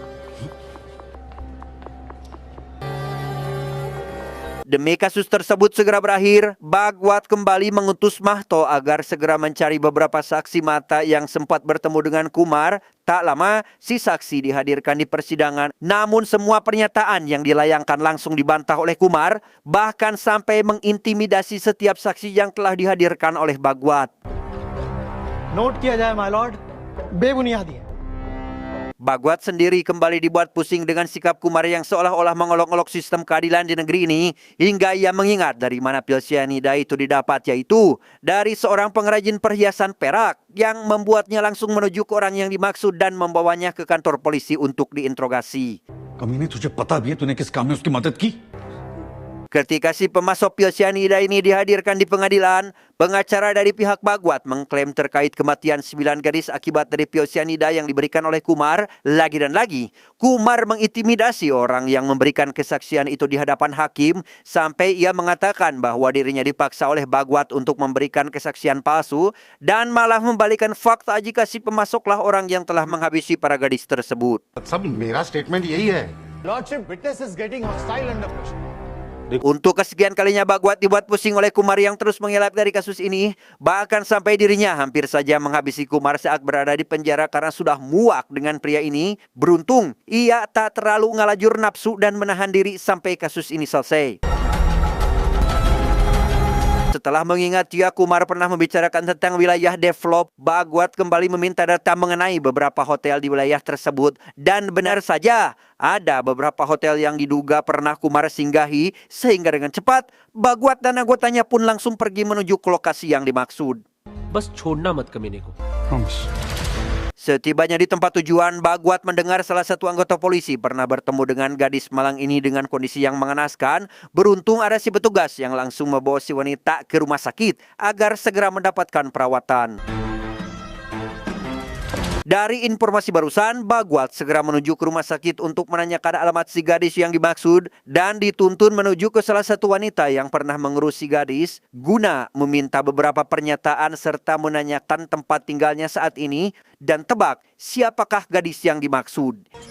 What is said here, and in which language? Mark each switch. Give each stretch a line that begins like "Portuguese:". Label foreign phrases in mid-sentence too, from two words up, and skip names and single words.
Indonesian: Demi kasus tersebut segera berakhir, Bhagwat kembali mengutus Mahto agar segera mencari beberapa saksi mata yang sempat bertemu dengan Kumar. Tak lama, si saksi dihadirkan di persidangan. Namun semua pernyataan yang dilayangkan langsung dibantah oleh Kumar, bahkan sampai mengintimidasi setiap saksi yang telah dihadirkan oleh Bhagwat.
Hindi: नोट किया जाए
English: my lord
Hindi: बेबुनियादी है।
Indonesian: Bhagwat sendiri kembali dibuat pusing dengan sikap Kumar yang seolah-olah mengolok-olok sistem keadilan di negeri ini, hingga ia mengingat dari mana pil sianida itu didapat, yaitu dari seorang pengrajin perhiasan perak yang membuatnya langsung menuju ke orang yang dimaksud dan membawanya ke kantor polisi untuk diinterogasi.
Hindi: कमीने तुझे पता भी है तूने किस काम में उसकी मदद की?
Indonesian: Ketika si pemasok pil sianida ini dihadirkan di pengadilan, pengacara dari pihak Bhagwat mengklaim terkait kematian 9 gadis akibat dari pil sianida yang diberikan oleh Kumar. Lagi dan lagi, Kumar mengintimidasi orang yang memberikan kesaksian itu di hadapan hakim sampai ia mengatakan bahwa dirinya dipaksa oleh Bhagwat untuk memberikan kesaksian palsu dan malah membalikan fakta jika si pemasoklah orang yang telah menghabisi para gadis tersebut.
Hindi: सब मेरा स्टेटमेंट यही है।
English: Lordship witness is getting hostile under pressure.
Indonesian: Untuk kesekian kalinya Bhagwat dibuat pusing oleh Kumar yang terus mengelak dari kasus ini. Bahkan sampai dirinya hampir saja menghabisi Kumar saat berada di penjara karena sudah muak dengan pria ini. Beruntung ia tak terlalu ngalajur nafsu dan menahan diri sampai kasus ini selesai. Setelah mengingat jika Kumar pernah membicarakan tentang wilayah develop, Bhagwat kembali meminta data mengenai beberapa hotel di wilayah tersebut. Dan benar saja, ada beberapa hotel yang diduga pernah Kumar singgahi, sehingga dengan cepat, Bhagwat dan anggotanya pun langsung pergi menuju ke lokasi yang dimaksud.
Hindi: बस छोड़ना मत कमीने को।
English: Promise.
Indonesian: Setibanya di tempat tujuan, Bhagwat mendengar salah satu anggota polisi pernah bertemu dengan gadis malang ini dengan kondisi yang mengenaskan. Beruntung ada si petugas yang langsung membawa si wanita ke rumah sakit agar segera mendapatkan perawatan. Dari informasi barusan, Bhagwat segera menuju ke rumah sakit untuk menanyakan alamat si gadis yang dimaksud dan dituntun menuju ke salah satu wanita yang pernah mengurus si gadis guna meminta beberapa pernyataan serta menanyakan tempat tinggalnya saat ini dan tebak siapakah gadis yang dimaksud.